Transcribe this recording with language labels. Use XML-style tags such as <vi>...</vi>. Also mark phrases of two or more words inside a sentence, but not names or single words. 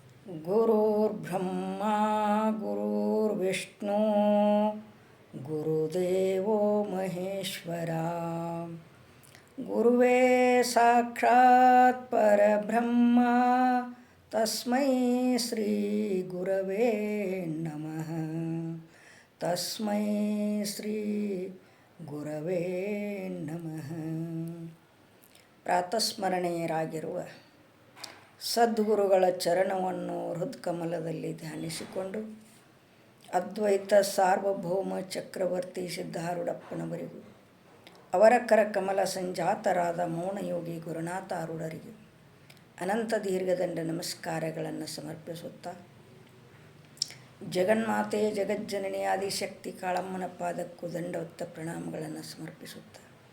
<sa>ಗುರುರ್ಬ್ರಹ್ಮ ಗುರುರ್ವಿಷ್ಣು ಗುರುದೇವೋ ಮಹೇಶ್ವರ ಗುರುವೇ ಸಾಕ್ಷಾತ್ ಪರಬ್ರಹ್ಮ ತಸ್ಮೈ ಶ್ರೀ ಗುರವೇ ನಮಃ ತಸ್ಮೈ ಶ್ರೀ ಗುರವೇ ನಮಃ.</sa> <kn>ಪ್ರಾತಸ್ಮರಣೀಯರಾಗಿರುವ ಸದ್ಗುರುಗಳ ಚರಣವನ್ನು ಹೃತ್ಕಮಲದಲ್ಲಿ ಧ್ಯಾನಿಸಿಕೊಂಡು ಅದ್ವೈತ ಸಾರ್ವಭೌಮ ಚಕ್ರವರ್ತಿ ಸಿದ್ಧಾರೂಢಪ್ಪನವರಿಗೂ ಅವರ ಕರಕಮಲ ಸಂಜಾತರಾದ ಮೌನಯೋಗಿ ಗುರುನಾಥಾರೂಢರಿಗೆ ಅನಂತ ದೀರ್ಘದಂಡ ನಮಸ್ಕಾರಗಳನ್ನು ಸಮರ್ಪಿಸುತ್ತಾ ಜಗನ್ಮಾತೆ ಜಗಜ್ಜನನಿ ಆದಿಶಕ್ತಿ ಕಾಳಮ್ಮನ ಪಾದಕ್ಕೂ ದಂಡವತ್ತ ಪ್ರಣಾಮಗಳನ್ನು ಸಮರ್ಪಿಸುತ್ತಾ</kn>